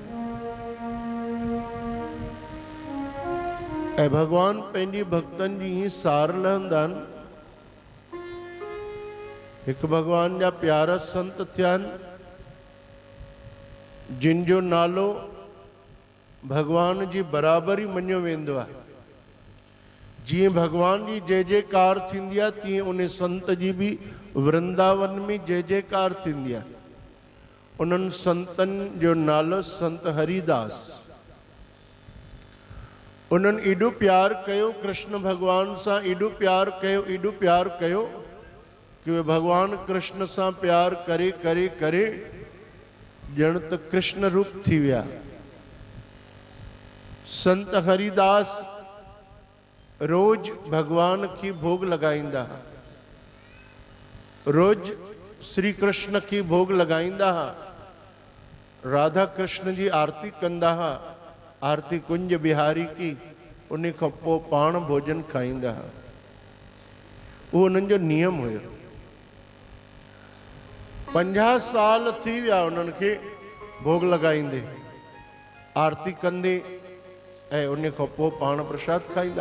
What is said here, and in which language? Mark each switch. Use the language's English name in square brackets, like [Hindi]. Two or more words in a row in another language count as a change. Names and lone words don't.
[Sindhi] ऐं भॻवान पंहिंजी भक्तनि जी हीअं सार लहंदा आहिनि। हिकु भॻवान जा प्यारा संत थिया आहिनि, जिन जो नालो भगवान जी बराबरी मञियो वेंदो आहे। जीअं भगवान जी जय जयकार थींदी आहे, तीअं उन संत जी बि वृंदावन में जय जयकार थींदी आहे। उन्हनि संतनि जो नालो संत हरिदास। उन्हनि एॾो प्यार कयो कृष्ण भगवान सां, एॾो प्यार कयो, एॾो प्यार कयो कि वे भगवान कृष्ण सां प्यार करे करे करे ॼण त कृष्ण रूप थी विया। संत हरिदास रोज भगवान की भोग लगाईंदा, रोज श्री कृष्ण की भोग लगाईंदा, राधा कृष्ण जी आरती कंदा, आरती कुंज बिहारी की, उन खां पोइ पाण भोजन खाईंदा। वो उन्हनि जो नियम हुयो। 50 साल थी विया उन्हनि खे भोग लगाईंदे, आरती कंदे ऐं उन खां पोइ पाण प्रसाद खाईंदा।